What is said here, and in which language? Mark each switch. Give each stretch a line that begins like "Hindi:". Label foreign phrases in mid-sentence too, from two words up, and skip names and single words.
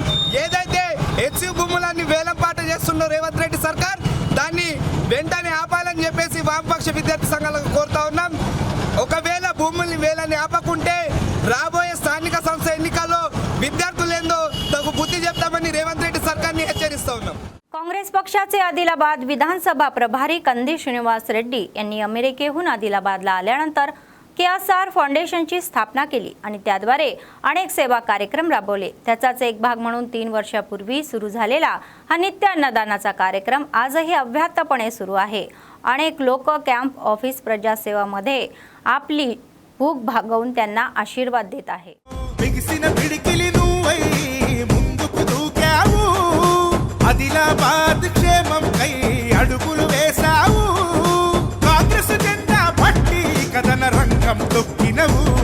Telugu: ఏదైతే హెచ్సిఓ భూములన్నీ వేలంపాట చేస్తున్న రేవంత్ రెడ్డి సర్కార్ దాన్ని వెంటనే ఆపాలని చెప్పేసి వామపక్ష విద్యార్థి సంఘాలకు కోరుతా ఉన్నాం. ఒకవేళ భూముల్ని వేలని ఆపకుంటే రాబోయే స్థానిక సంస్థ ఎన్నికల్లో విద్యార్థులేందో తగు బుద్ధి చెప్తామని రేవంత్ రెడ్డి సర్కార్ని హెచ్చరిస్తూ ఉన్నాం.
Marathi: काँग्रेस पक्षाचे आदिलाबाद विधानसभा प्रभारी कंदी श्रीनिवास रेड्डी यांनी अमेरिकेहून आदिलाबादला आल्यानंतर KSR फाउंडेशनची स्थापना केली आणि त्याद्वारे अनेक सेवा कार्यक्रम राबवले. त्याचाच एक भाग म्हणून 3 वर्षापूर्वी सुरू झालेला हा नित्य अन्नदानाचा कार्यक्रम आजही अव्याहतपणे सुरू आहे. अनेक लोक
English: camp office
Marathi: प्रजासेवामध्ये आपली भूक भागवून त्यांना आशीर्वाद देत आहे.
Telugu: ఆదిలాబాద్ క్షేమం కై అడుగులు వేశావు కాంగ్రెస్ జెండా పట్టి కథన రంగం తొక్కినవు